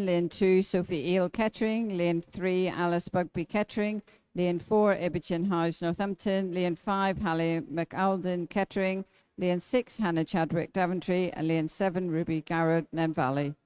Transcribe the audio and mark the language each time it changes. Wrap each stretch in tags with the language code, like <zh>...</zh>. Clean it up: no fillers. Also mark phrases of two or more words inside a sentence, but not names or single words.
<en>Lane 2, Sophie Eel Kettering. Lane 3, Alice Bugby Kettering. Lane 4, Ibbichin House Northampton. Lane 5, Hallie McAlden Kettering. Lane 6, Hannah Chadwick Daventry. And lane 7, Ruby Garrett Nen Valley.</en>